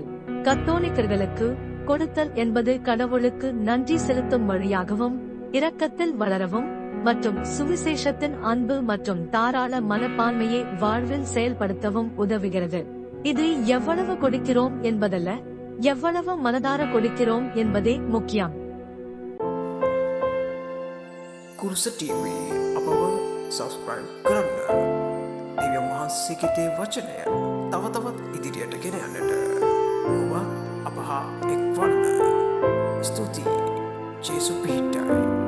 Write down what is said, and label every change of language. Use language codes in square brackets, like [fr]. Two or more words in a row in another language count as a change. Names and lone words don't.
[ta] கத்தோலிக்கர்களுக்கு கொடுத்தல் என்பது கடவுளுக்கு நன்றி செலுத்தும் வழியாகவும், இரக்கத்தில் வளரவும் மற்றும் சுவிசேஷத்தின் அன்பு மற்றும் தாராள மனப்பான்மையை வாழ்வில் செயல்படுத்தவும் உதவுகிறது. இது எவ்வளவு கொடுக்கிறோம் என்பதல்ல, எவ்வளவு மனதார கொடுக்கிறோம் என்பதே முக்கியம். [si] කුරුස TV අපව සබස්ක්‍රයිබ් කරන්න. දෙවියන් වහන්සේගේ වචනය තව තවත් ඉදිරියට ගෙන යන්නට ඔබ අප හා එක්වන්න. ස්තුතියි. ජේසු පිහිටයි.